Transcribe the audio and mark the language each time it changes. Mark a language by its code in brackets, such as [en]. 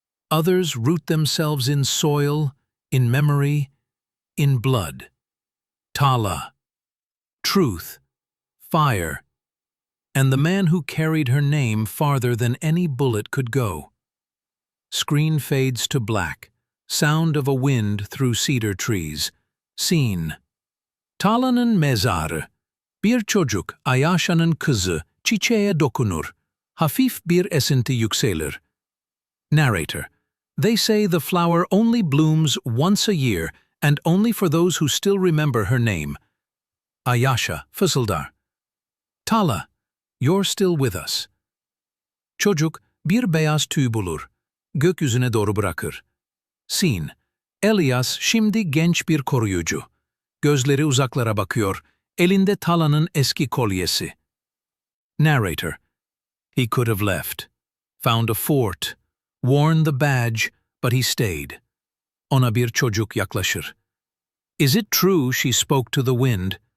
[en] Others root themselves in soil, in memory, in blood. Tala. Truth. Fire. And the man who carried her name farther than any bullet could go. Screen fades to black. Sound of a wind through cedar trees. [tr] Scene: Tala'nın mezarı. Bir çocuk Ayasha'nın kızı çiçeğe dokunur. Hafif bir esinti yükselir. [en] Narrator: they say the flower only blooms once a year and only for those who still remember her name. Ayasha [tr] fısıldar: [en] Tala, you're still with us. [tr] Çocuk bir beyaz tüy bulur. Gökyüzüne doğru bırakır. Scene: Elias şimdi genç bir koruyucu. Gözleri uzaklara bakıyor. Elinde Tala'nın eski kolyesi. [en] Narrator: he could have left, found a fort, worn the badge, but he stayed. [tr] Ona bir çocuk yaklaşır. [en] Is it true she spoke to the wind?